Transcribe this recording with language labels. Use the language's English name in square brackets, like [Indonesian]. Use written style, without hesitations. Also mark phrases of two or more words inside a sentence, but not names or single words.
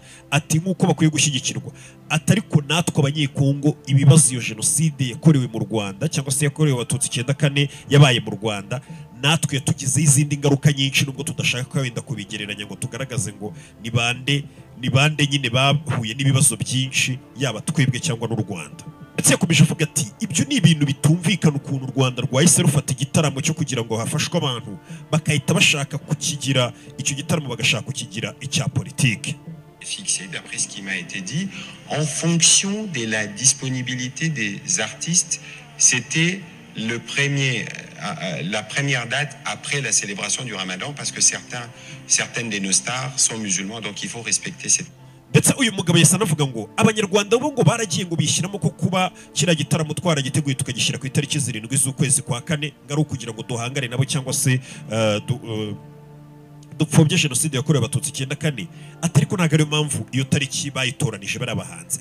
[Kinyarwanda] Ati nk'uko bakwiye gushyigikirwa. Atari ko natwe abanyekongo ibibazo iyo jenoside yakorewe mu Rwanda cyangwa se yakorewe abatutsi 94 yabaye mu Rwanda, natwe yatugize izindi ngaruka nyinshi nubwo tudashaka wenda kubigereranya ngo tugaragaze ngo ni bande ni bande nyine bahuye n'ibibazo byinshi yaba twebwe cyangwa n'u Rwanda. Ndetse yakomeje avuga ati ibyo ni ibintu bitumvikana ukuntu u Rwanda rwahise rufata igitaramo cyo kugira ngo hafashwe abantu bakahita bashaka kukigira icyo gitaramo bagashaka kukigira icya politike. [French] Fixé, d'après ce qui m'a été dit, en fonction de la disponibilité des artistes, c'était la première date après la célébration du Ramadan, parce que certaines de nos stars sont musulmans, donc il faut respecter cette. [Kinyarwanda] Ndetse uyu mugabo yasa navuga ngo abanyarwanda bo ngo baragiye ngo bishyiramo ko kuba kira gitaramo twaragiteguye tukagishyira ku itariki 7 z'ukwezi kwa 4 ngari kugira ngo duhangane nabo cyangwa se dupfobye jenoside yakorewe abatutsi 94 atari ko ntago ari mpamvu iyo tariki bayitoranije bari abahanzi.